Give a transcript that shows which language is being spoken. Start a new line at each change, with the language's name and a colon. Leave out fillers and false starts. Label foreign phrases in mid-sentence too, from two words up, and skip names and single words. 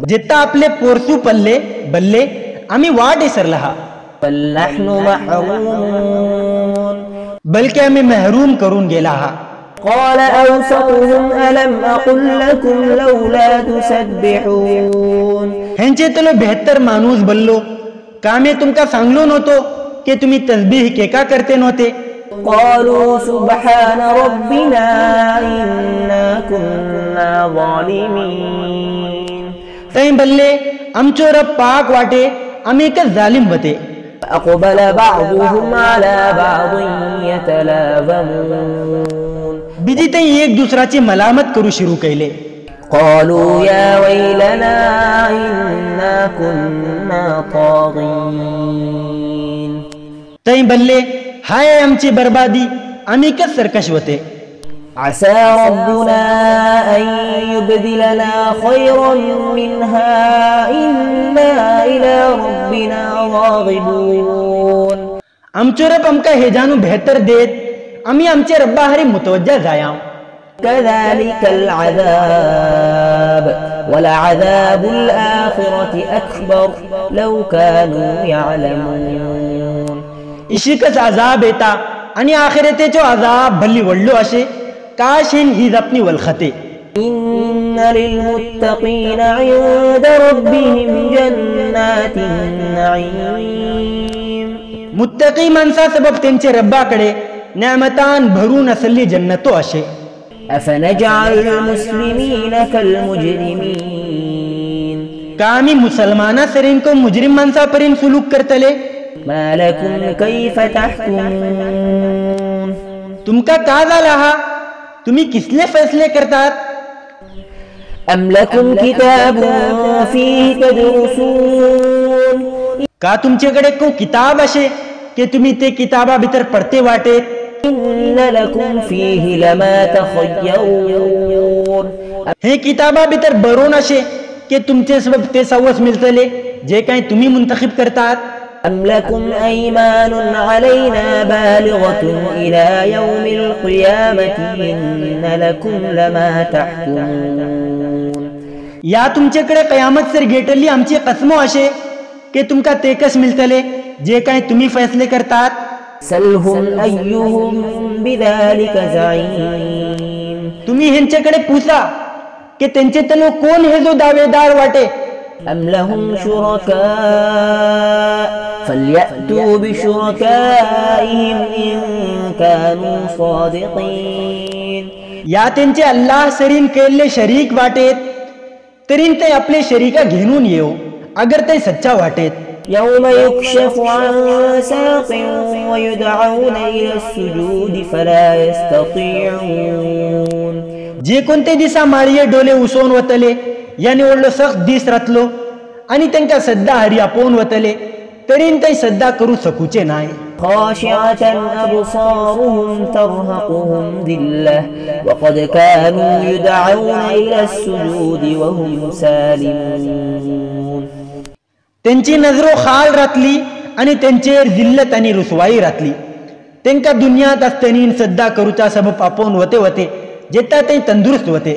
Konkani: जेता आपले पोरसू पल्ले बल्ले आम्ही वाट इसरला हा
Arabic: بل نحن محرومون
Konkani: बल्कि आम्ही महरूम करून गेला हा
Arabic: قال أوسطهم ألم أقل لكم لولا تسبحون
Konkani: ह्यांचे तलो 72 माणूस बोललो का मी तुमका सांगलो नव्हतो की तुम्ही तस्बीह के का करते नव्हते
Arabic: قالوا سبحان ربنا إنا كنا ظالمين
Konkani: तै बोलले आमचो रब पाक वाटे आम्ही एक जालिम होते
Arabic: أقبل بعضهم على بعض يتلاومون
Konkani: बिजी तै एक दुसराची मलामत करू सुरू केले
Arabic: قالوا يا ويلنا إنا كنا طاغين
Konkani: तै बोलले हाय आमची बर्बादी आम्ही एक सरकश होते
Arabic: عسى ربنا أن يبدلنا خيرا منها إنا إلى ربنا راغبون
Konkani: आमचो रब आमका हे जानू बेहतर देत आम्ही आमचे रब्बा हरी मुतवज्जा जाया
Arabic: كذلك العذاب ولعذاب الآخرة أكبر لو كانوا يعلمون
Konkani: इशिकच अजाब येता आणि आखिरतेचो अजाब भल्ली वडलो असे काश हेन ही अपनी वलखते
Arabic: إن للمتقين عند ربهم جنات النعيم
Konkani: मुत्तकी माणसा सबब त्यांचे रब्बाकडे नेमतान भरून असली जन्नतो असे
Arabic: أفنجعل المسلمين كالمجرمين
Konkani: का आम्ही मुसलमाना सरीन को मुजरिम माणसापर्यंत सुलूक करतले
Arabic: ما لكم كيف تحكمون
Konkani: तुमका का झाला हा तुम्ही किसले फैसले करतात
Arabic: أم لكم كتاب فيه تدرسون
Konkani: का तुमच्याकडे को किताब असे की तुम्ही ते किताबा भीतर पडते वाटेत
Arabic: إن لكم فيه لما تخيرون
Konkani: हे किताबा भीतर बरोन असे की तुमचे सबब ते सवस मिळतले जे काही तुम्ही मुंतखब करतात
Arabic: أم لكم أيمان علينا بالغة إلى يوم القيامة إن لكم لما تحكمون
Konkani: या तुमच्याकडे कयामत सर गेटली आमची कसमो असे की तुमका तेकस मिळतले जे काही तुम्ही फैसले करतात
Arabic: سلهم أيهم بذلك زعيم
Konkani: तुम्ही ह्यांच्याकडे पूछा की त्यांचे तलो कोण हे जो दावेदार वाटे
Arabic: أم لهم شركاء فليأتوا بشركائهم إن كانوا صادقين
Konkani: या त्यांचे अल्लाह सरीन केले शरीक वाटेत तरीन ते आपले शरीका घेऊन येऊ अगर ते सच्चा वाटेत
Arabic: يوم يكشف عن ساق ويدعون إلى السجود فلا يستطيعون
Konkani: जे कोणते दिसा माळीये डोले उसोन वतले याने ओढलो सख दिस रातलो आणि त्यांका सद्दा हरी आपोन वतले तरीन ते सद्दा करू सकूचे नाही
Arabic: خاشعة أبصارهم ترهقهم ذلة وقد كانوا يدعون إلى السجود وهم سالمون
Konkani: त्यांची नजरो खाल रातली आणि त्यांचेर जिल्लत आणि रुसवाई रातली त्यांका दुनियात असताना सद्दा करूचा सबब आपोन वते वते जेता ते तंदुरुस्त होते